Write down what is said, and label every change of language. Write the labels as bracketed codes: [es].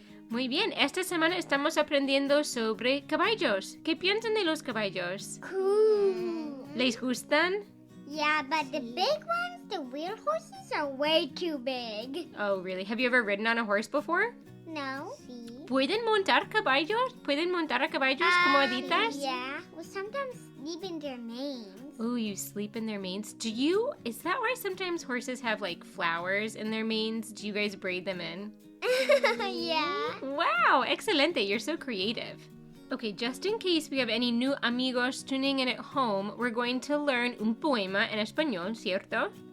[es] Muy bien, esta semana estamos aprendiendo sobre caballos. ¿Qué piensan de los caballos? [en] Cool. [es] ¿Les gustan? [en] Yeah, but the big ones the real horses are way too big. Oh, really? Have you ever ridden on a horse before? No. [es] ¿Pueden montar caballos? ¿Pueden montar a caballos como Aditas? [en] Yeah. Well, sometimes even their names. Oh, you sleep in their manes? Is that why sometimes horses have like flowers in their manes? Do you guys braid them in? Yeah. Wow, [es] excelente. [en] You're so creative. Okay, just in case we have any new amigos tuning in at home, we're going to learn [es] un poema en español, ¿cierto?